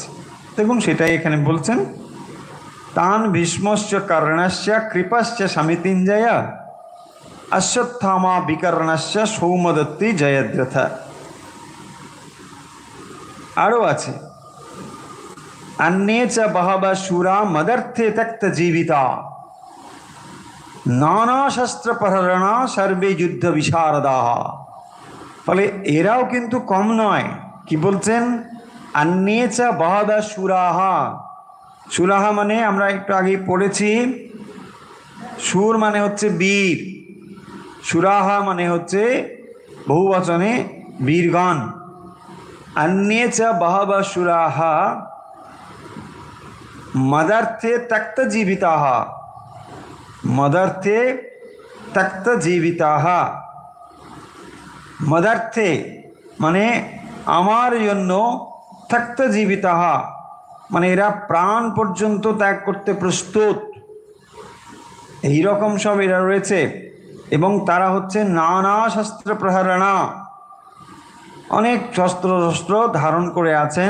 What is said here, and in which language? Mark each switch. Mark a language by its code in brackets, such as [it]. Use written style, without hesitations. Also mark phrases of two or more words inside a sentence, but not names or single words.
[bn] দেখুন সেটাই এখানে বলছেন, [sa] তান ভীষ্মশ্চ কর্ণশ্চ কৃপশ্চ সমিতিঞ্জয় অশ্বত্থামা বিকর্ণশ্চ সৌমদত্তি জয়দ্রথা। [bn] আরও আছে, [sa] अन्ये च बहवः शूरा मदर्थे त्यक्त जीविता नाना शस्त्र प्रहरणा सर्वे युद्ध विशारदा। [bn] ফলে এরাও কিন্তু কম নয়। কি বলছেন? [sa] अन्ये च बहवः शूराहा। [bn] সুরাহা মানে আমরা একটু আগে পড়েছি, সুর মানে হচ্ছে বীর, সুরাহা মানে হচ্ছে বহুবচনে বীরগণ। [sa] अन्ये च बहवः शूराहा मदर्थे त्यक्त जीविताः। मदर्थे त्यक्त जीविताः, [bn] मदर्थे মানে আমার জন্য, [sa] त्यक्त जीविताः [bn] মানে এরা প্রাণ পর্যন্ত ত্যাগ করতে প্রস্তুত, এইরকম সব এরা রয়েছে। এবং তারা হচ্ছে [sa] নানা শস্ত্র প্রহরণা, [bn] অনেক শস্ত্র শস্ত্র ধারণ করে আছেন।